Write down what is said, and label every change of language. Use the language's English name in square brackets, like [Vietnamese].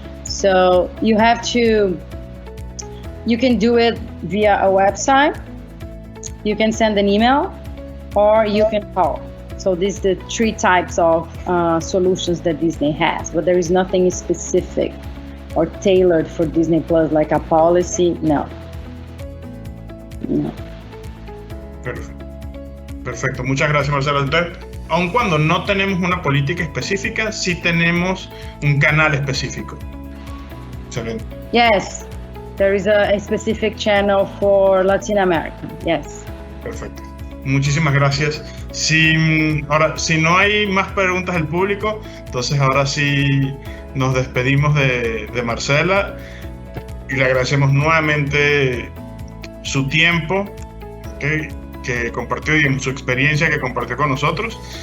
[English] So you can do it via a website, you can send an email, or you can call. So these are the three types of solutions that Disney has, but there is nothing specific or tailored for Disney Plus, like a policy, no. [Spanish] Perfecto, muchas gracias, Marcela. Entonces, aun cuando no tenemos una política específica, sí tenemos un canal específico. Excelente. [English] Yes, there is a specific channel for Latin America, yes. [Spanish] Perfecto. Muchísimas gracias. Ahora, si no hay más preguntas del público, entonces ahora sí nos despedimos de Marcela y le agradecemos nuevamente su tiempo que compartió, y su experiencia que compartió con nosotros.